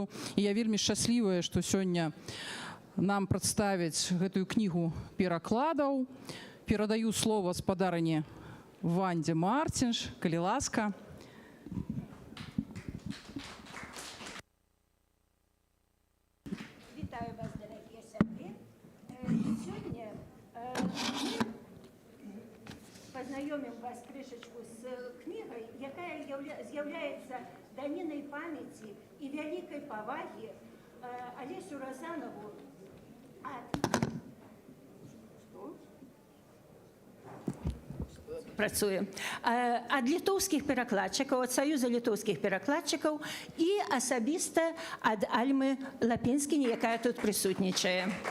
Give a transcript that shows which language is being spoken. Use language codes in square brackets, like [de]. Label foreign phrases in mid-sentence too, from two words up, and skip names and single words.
[be] І я вельмі шчаслівая, што сёння нам прадставяць гэтую кнігу перакладаў. Перадаю слово спадарыне Вандзе Мартинш, калі ласка. Вітаю вас, дорогие сябры. [ru] Сегодня мы познакомим вас крышечку с книгой, якая является даниной памяти и великой поваги Алесю Разанову [be] працуе ад літоўскіх перакладчыкаў, ад саюза літоўскіх перакладчыкаў і асабіста ад Альмы Лапінскіні, якая тут прысутнічае.